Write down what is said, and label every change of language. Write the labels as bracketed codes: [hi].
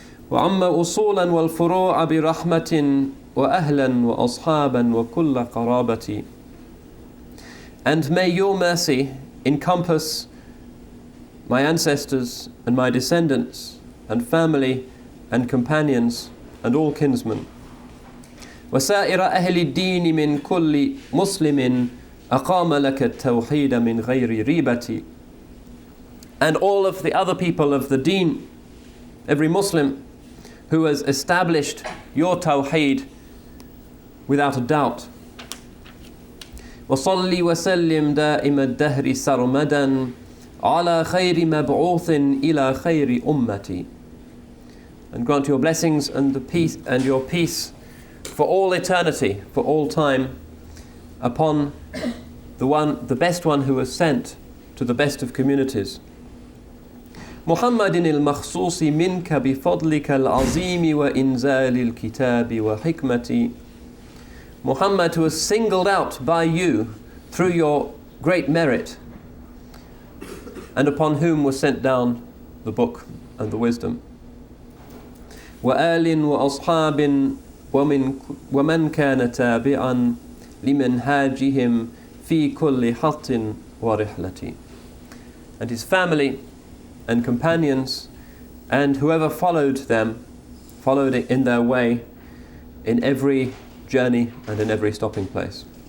[ar] وَعَمَّ أُصُولًا وَالْفُرُوعَ بِرَحْمَةٍ وَأَهْلًا وَأَصْحَابًا وَكُلَّ قَرَابَةٍ. [en] And may your mercy encompass my ancestors and my descendants and family and companions and all kinsmen. [ar] وسائر أهل الدين من كل مسلم أقام لك التوحيد من غير ريبة. [en] And all of the other people of the deen, every Muslim who has established your tawheed without a doubt. [ar] وصلي وسلم دائم الدهر سرمدا على خير مبعوث إلى خير أمتي. [en] And grant your blessings and the peace and your peace for all eternity, for all time, upon the best one who was sent to the best of communities. [ar] محمد المخصوص منك بفضلك العظيم وإنزال الكتاب وحكمتي. [en] Muhammad, who was singled out by you through your great merit, and upon whom was sent down the book and the wisdom. [ar] وآل وأصحاب ومن كان تابعا لمنهاجهم في كل حط ورحلة. [en] And his family and companions and whoever followed them, followed it in their way in every journey and in every stopping place.